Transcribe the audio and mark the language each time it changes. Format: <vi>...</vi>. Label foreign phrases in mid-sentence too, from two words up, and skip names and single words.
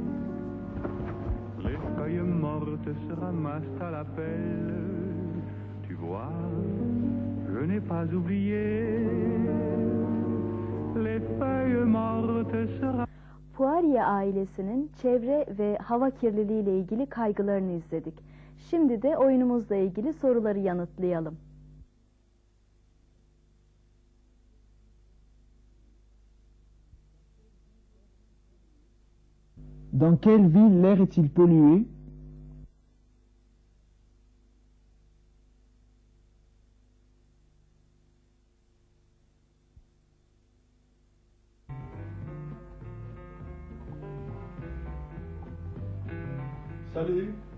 <fr>Les feuilles mortes se ramassent à la pelle. Tu vois, je n'ai pas oublié les feuilles mortes sera.</fr> <tr>Poirier ailesinin çevre ve hava kirliliği ile ilgili kaygılarını izledik. Şimdi de oyunumuzla ilgili soruları yanıtlayalım.</tr> <fr>Dans quelle ville l'air est-il pollué? Salut.</fr>